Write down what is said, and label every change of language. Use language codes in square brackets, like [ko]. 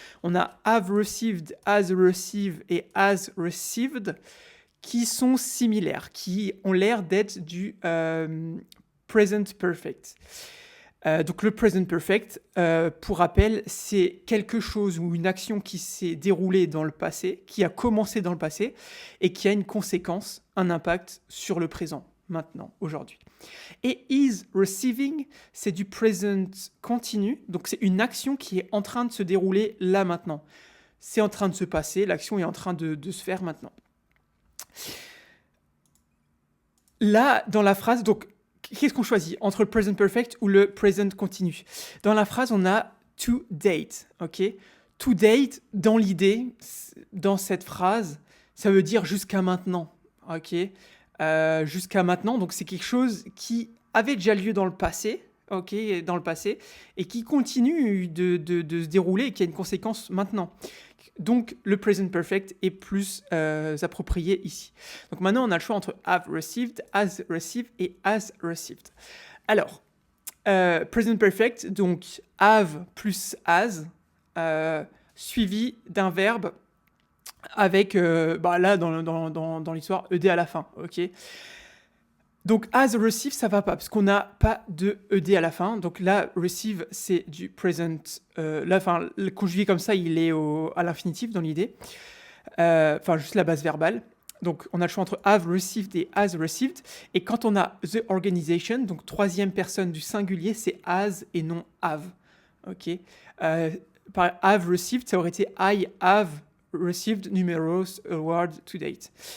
[fr] On a have received, has received et has received qui sont similaires, qui ont l'air d'être du present perfect. Donc le present perfect, pour rappel, c'est quelque chose ou une action qui s'est déroulée dans le passé, qui a commencé dans le passé et qui a une conséquence, un impact sur le présent, maintenant, aujourd'hui. Et is receiving, c'est du present continu, donc c'est une action qui est en train de se dérouler là maintenant. C'est en train de se passer, l'action est en train de se faire maintenant. Là, dans la phrase, donc, qu'est-ce qu'on choisit entre le present perfect ou le present continu? Dans la phrase, on a to date, ok? To date, dans l'idée, dans cette phrase, ça veut dire jusqu'à maintenant, ok? Jusqu'à maintenant, donc c'est quelque chose qui avait déjà lieu dans le passé, ok, dans le passé, et qui continue de se dérouler et qui a une conséquence maintenant. Donc le present perfect est plus approprié ici. Donc maintenant on a le choix entre have received, has received et has received. Alors, present perfect, donc have plus has, suivi d'un verbe avec, là dans l'histoire, ed à la fin, ok. Donc has received, ça va pas, parce qu'on n'a pas de ed à la fin. Donc là, receive, c'est du present. Le conjugué comme ça, il est à l'infinitif dans l'idée. Juste la base verbale. Donc on a le choix entre have received et has received. Et quand on a the organization, donc troisième personne du singulier, c'est has et non have. Ok. Par have received, ça aurait été [en] I have received numerous awards to date.